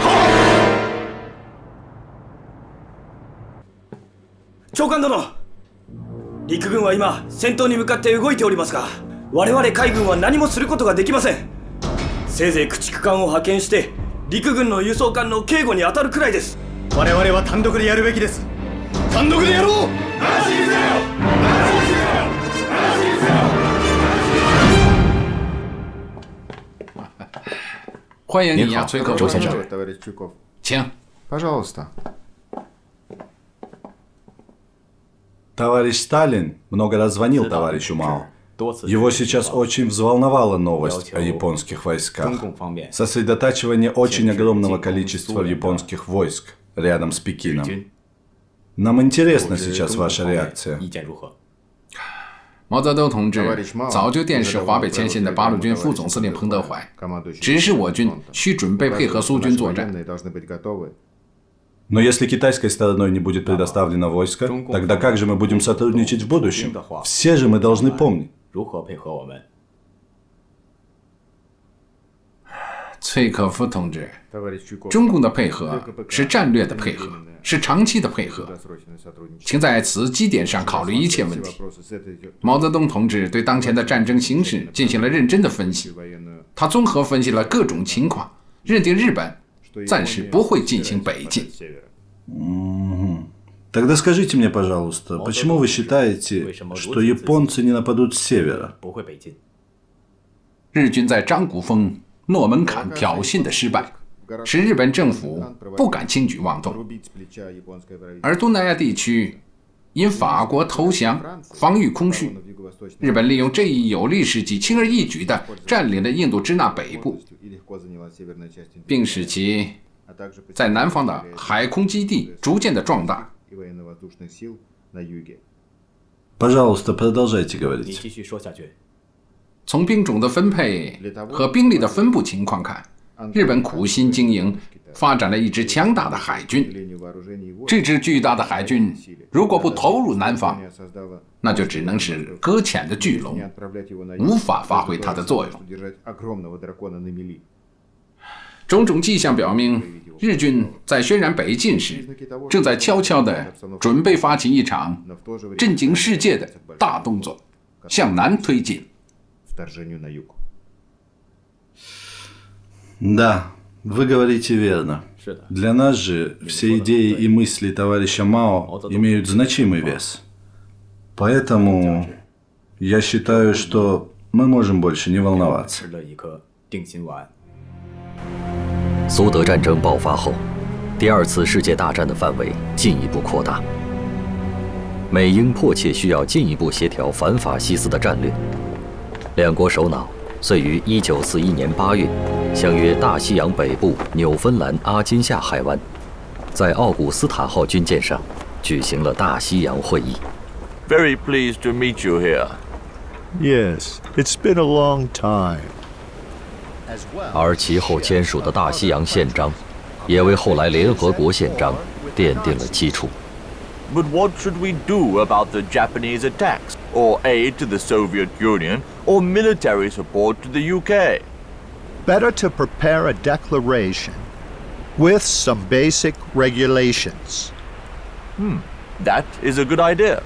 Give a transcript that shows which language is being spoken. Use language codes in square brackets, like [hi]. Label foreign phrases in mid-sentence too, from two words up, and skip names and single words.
[ja] 長官殿、陸軍は今戦闘に向かって動いておりますが、我々海軍は何もすることができません。せいぜい駆逐艦を派遣して陸軍の輸送艦の警護に当たるくらいです。我々は単独でやるべきです。単独でやろう。 [zh] 欢迎你呀，崔克周先生，请。 [ru] Пожалуйста. Товарищ Сталин много раз звонил товарищу Мао. Его сейчас очень взволновала новость о японских войсках. Сосредотачивание очень огромного количества японских войск рядом с Пекином. Нам интересна сейчас ваша реакция. [zh] 毛泽东同志早就电示华北前线的八路军副总司令彭德怀，指示我军需准备配合苏军作战。 [ru] Но если китайской стороной не будет предоставлено войско, тогда как же мы будем сотрудничать в будущем? Все же мы должны помнить. [zh] 崔可夫同志，中共的配合是战略的配合，是长期的配合，请在此基点上考虑一切问题。毛泽东同志对当前的战争形势进行了认真的分析，他综合分析了各种情况，认定日本暂时不会进行北进。 [ru] Тогда скажите мне, пожалуйста, почему вы считаете, что японцы не нападут с севера? [zh] 日军在张古峰、诺门坎挑衅的失败，使日本政府不敢轻举妄动，而东南亚地区因法国投降，防御空虚，日本利用这一有利时机，轻而易举地占领了印度支那北部，并使其在南方的海空基地逐渐的壮大。 [ru] Пожалуйста, продолжайте говорить. [zh] 从兵种的分配和兵力的分布情况看，日本苦心经营，发展了一支强大的海军。这支巨大的海军如果不投入南方，那就只能是搁浅的巨龙，无法发挥它的作用。种种迹象表明，日军在宣然北进时，正在悄悄地准备发起一场震惊世界的大动作，向南推进。 [ru] Да, вы говорите верно. Для нас же все идеи и мысли товарища Мао имеют значимый вес. Поэтому я считаю, что мы можем больше не волноваться. [zh] 苏德战争爆发后， 第二次世界大战的范围进一步扩大。美英迫切需要进一步协调反法西斯的战略，两国首脑遂于1941年8月相约大西洋北部纽芬兰阿金夏海湾，在奥古斯塔号军舰上举行了大西洋会议。 [en] Very pleased to meet you here. Yes, it's been a long time. [zh] 而其后签署的大西洋宪章，也为后来联合国宪章奠定了基础。 [en] But what should we do about the Japanese attacks, or aid to the Soviet Union, or military support to the UK? Better to prepare a declaration with some basic regulations. That is a good idea.